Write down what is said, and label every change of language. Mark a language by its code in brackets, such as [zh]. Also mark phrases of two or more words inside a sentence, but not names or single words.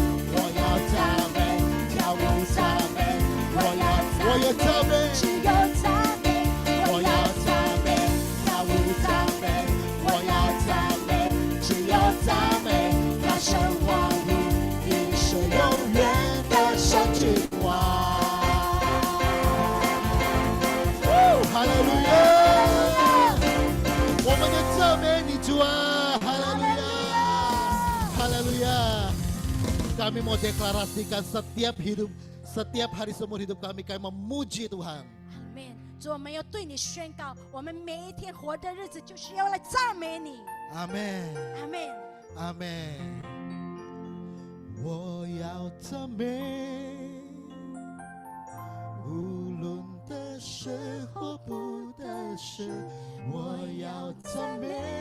[zh] 我要赞美，跳舞赞美，我要赞美，只有赞美，我要赞美，跳舞赞美，我要赞美，只有赞美，大声欢呼，你是永远的神君王。哈利路亚！我们的赞美你主啊！哈利路亚！哈利路亚！ [id] Kami mau deklarasikan setiap hari seumur hidup kami memuji Tuhan. [zh] 阿门。主，我们要对你宣告，我们每一天活的日子就是要来赞美你。 Amin. 阿门。 Amin. 我要赞美，无论得失或不得失，我要赞美。